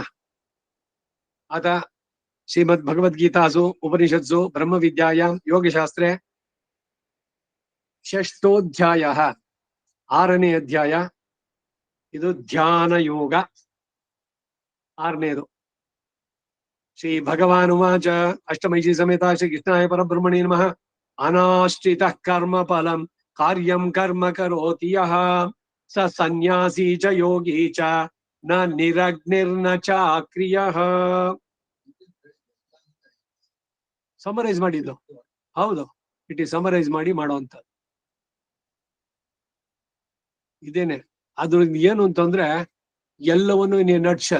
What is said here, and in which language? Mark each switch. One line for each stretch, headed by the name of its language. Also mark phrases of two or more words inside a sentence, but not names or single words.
Sanskrit: ಅಥ ಶ್ರೀಮದ್ ಭಗವದ್ಗೀತಾಸು ಉಪನಿಷತ್ಸು ಬ್ರಹ್ಮವಿದ್ಯಾಯಾಂ ಯೋಗಶಾಸ್ತ್ರೆ ಷಷ್ಠೋಧ್ಯಾಯ,
Kannada: 6ನೇ ಅಧ್ಯಾಯ. ಇದು ಧ್ಯಾನ ಯೋಗ, 6ನೇದು.
Sanskrit: ಶ್ರೀ ಭಗವಾನ್ ಉವಾಚ ಅಷ್ಟಮೈಷಿ ಸಮೇತ ಶ್ರೀ ಕೃಷ್ಣಾಯ ಪರಬ್ರಹ್ಮಣೇ ನಮಃ. ಅನಾಶ್ರಿತ ಕರ್ಮ ಫಲಂ ಕಾರ್ಯಂ ಕರ್ಮ ಕರೋತಿ ಯಃ ಸ ಸನ್ಯಾಸಿ ಚ ಯೋಗಿ ಚ ನ ನಿರಗ್ನಿರ್ನ ಚಾಕ್ರಿಯಃ.
Kannada: ಸಮರೈಸ್ ಮಾಡಿದ್ದು ಹೌದು,
English: it is summarise
Kannada: ಮಾಡಿ ಮಾಡುವಂಥದ್ದು ಇದೇನೆ. ಅದ್ರಿಂದ ಏನು ಅಂತಂದ್ರೆ ಎಲ್ಲವನ್ನು ನಟ್ಶಲ್.